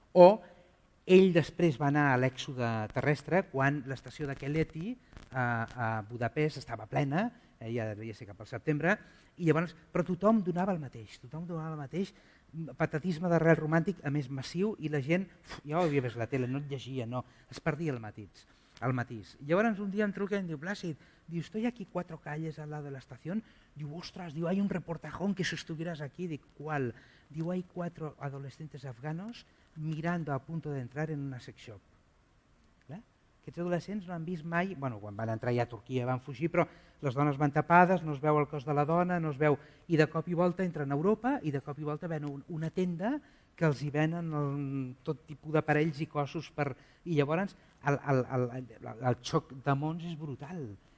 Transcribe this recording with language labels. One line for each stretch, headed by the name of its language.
Catalan: O ell després va anar a l'èxode terrestre quan l'estació de Keleti a Budapest estava plena ja devia ser cap al setembre, i llavors, però tothom donava el mateix, patatisme d'arrel romàntic, a més massiu, i la gent, ja ho havia vist la tele, no et llegia, no, es perdia el matís. Llavors un dia em truca i em diu,
Spanish: Plàcid, diu, estoy aquí 4 calles al lado de la estación, diu, ostras, diu, hay un reportajón que si estuvieras aquí, dic, ¿cuál? Diu, hay 4 adolescentes afganos mirando a punto de entrar en una sex shop.
Catalan: Aquests adolescents no han vist mai, bueno, quan van entrar ja a Turquia van fugir, però les dones van tapades, no es veu el cos de la dona, no es veu, i de cop i volta entren a Europa i de cop i volta ven una tenda que els hi venen tot tipus d'aparells i cossos i llavors el xoc de mons és brutal.